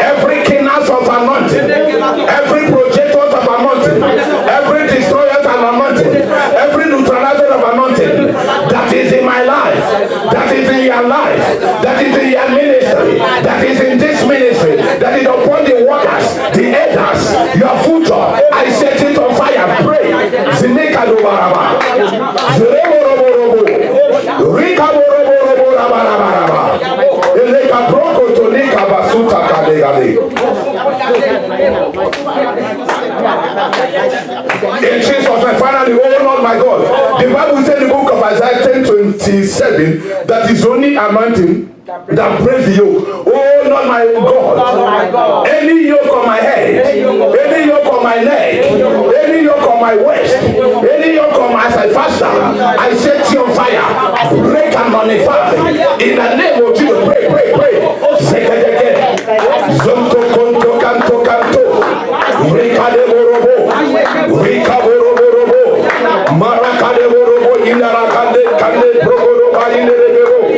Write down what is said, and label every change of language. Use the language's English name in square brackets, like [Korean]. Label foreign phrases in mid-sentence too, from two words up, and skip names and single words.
[English] Every kingdom of anointing, every projector of anointing, every destroyer of anointing, every neutralizer of anointing that is in my life, that is in your life, that is in your ministry, that is in this ministry, that is upon the workers, the elders, your future, I set it on fire. Pray. Zinika do baraba. Zerebo robo robo. Rika robo robo raba raba raba. Eleka broko tonika basuta kadegade. In Jesus' name, finally, oh Lord my God, the Bible says in the book of Isaiah 10:27 that is only anointing that breaks the yoke. Oh Lord my God, any yoke on my head, any yoke on my neck, any yoke on my waist, any yoke on my side faster, I set you on fire, break and nullify in the name of Jesus. Pray, pray, pray. Zonto konto kanto kanto, Rika de borobo, Rika borobo, Maraka de borobo, Inara kande brogoro ba inere.